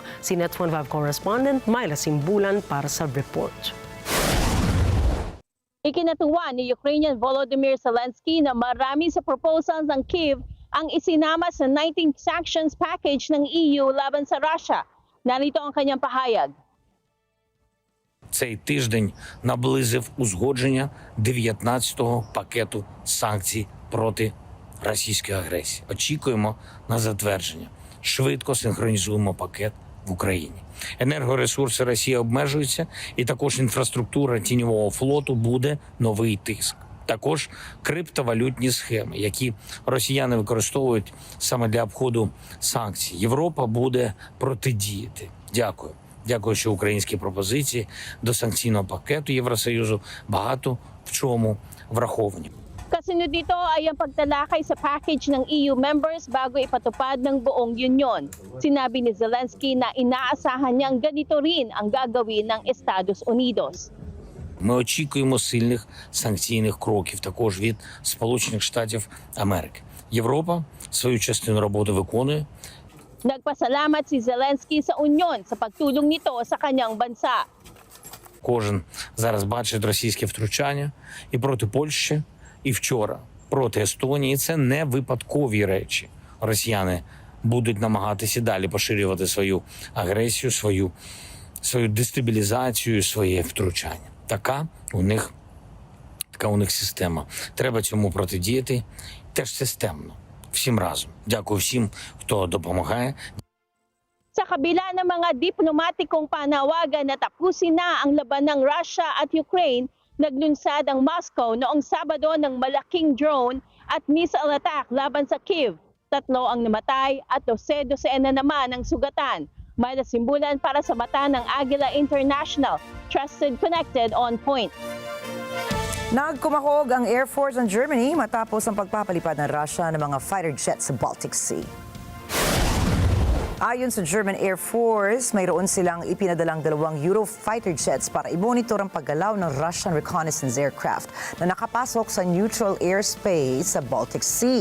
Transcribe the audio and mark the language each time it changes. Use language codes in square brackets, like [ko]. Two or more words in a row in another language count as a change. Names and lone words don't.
[tl] Si NET25 correspondent Myla Simbulan para sa report. Ikinatuwa ni Ukrainian Volodymyr Zelensky na marami sa proposals ng Kyiv ang isinama sa [en] 19th sanctions package [tl] ng EU laban sa Russia. Narito ang kanyang pahayag. [uk] Цей тиждень наблизив узгодження 19-го пакету санкцій проти російської агресії. Очікуємо на затвердження. Швидко синхронізуємо пакет в Україні. Енергоресурси Росії обмежуються, і також інфраструктура тіньового флоту буде новий тиск. Також криптовалютні схеми, які росіяни використовують саме для обходу санкцій. Європа буде протидіяти. Дякую. Дякую, що українські пропозиції до санкційного пакету Євросоюзу багато в чому враховані. [tl] Kasunod dito ay ang pagtalakay sa package ng EU members bago ipatupad ng buong union. Sinabi ni Zelensky na inaasahan niyang ganito rin ang gagawin ng Estados Unidos. [uk] Ми очікуємо сильних санкційних кроків також від Сполучених Штатів Америки. Європа свою частину роботи виконує. [tl] Nagpasalamat si Zelensky sa Union sa pagtulong nito sa kanyang bansa. [uk] Кожен зараз бачить російське втручання і проти Польщі, і вчора проти Естонії. Це не випадкові речі. Росіяни будуть намагатися далі поширювати свою агресію, свою дестабілізацію, своє втручання. Така у них система. Треба цьому протидіяти теж системно, всім разом. Дякую всім, хто допомагає. [tl] Sa kabila ng mga diplomatikong panawagan na tapusin na ang laban ng Russia at Ukraine, naglunsad ang Moscow noong Sabado ng malaking drone at missile attack laban sa Kyiv. 3 ang namatay at 12 na naman ang sugatan. May nasimbulan para sa mata ng Agila International. [en] Trusted, connected, on point. [tl] Nagkumahog ang Air Force ng Germany matapos ang pagpapalipad ng Russia ng mga [en] fighter jets [tl] sa Baltic Sea. Ayon sa German Air Force, mayroon silang ipinadalang 2 Eurofighter jets para i-monitor ang paggalaw ng [en] Russian reconnaissance aircraft [tl] na nakapasok sa [en] neutral airspace [tl] sa Baltic Sea.